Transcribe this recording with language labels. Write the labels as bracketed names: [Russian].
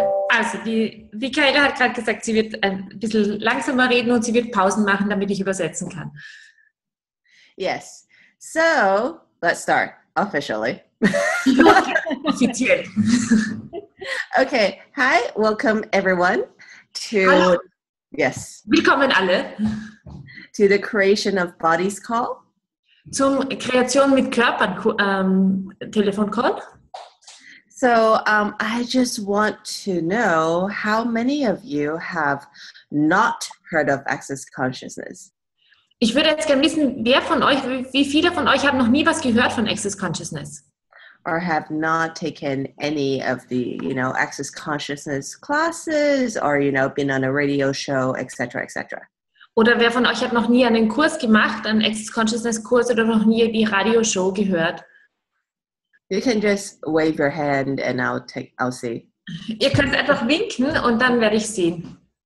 [German] Also, die Kayla hat gerade gesagt, sie wird ein bisschen langsamer reden und sie wird Pausen machen, damit ich übersetzen kann. [English] Yes. So, let's start officially. [German] Offiziell. [English] Okay. Hi, welcome everyone to [German] Hallo. [English] Yes. [German] Willkommen alle. [English] To the Creation of Bodies call. [German] Zum Kreation mit Körpern Telefoncall. [English] So I just want to know how many of you have not heard of access consciousness? [German] Ich würde jetzt gerne wissen, wie viele von euch haben noch nie was gehört von Access Consciousness? [English] Or have not taken any of the, access consciousness classes or, been on a radio show, etc., etc. [German] Oder wer von euch hat noch nie einen Kurs gemacht, einen Access Consciousness Kurs oder noch nie die Radioshow gehört? [English] You can just wave your hand and I'll see. [German] Ihr könnt einfach winken und dann werde ich sehen.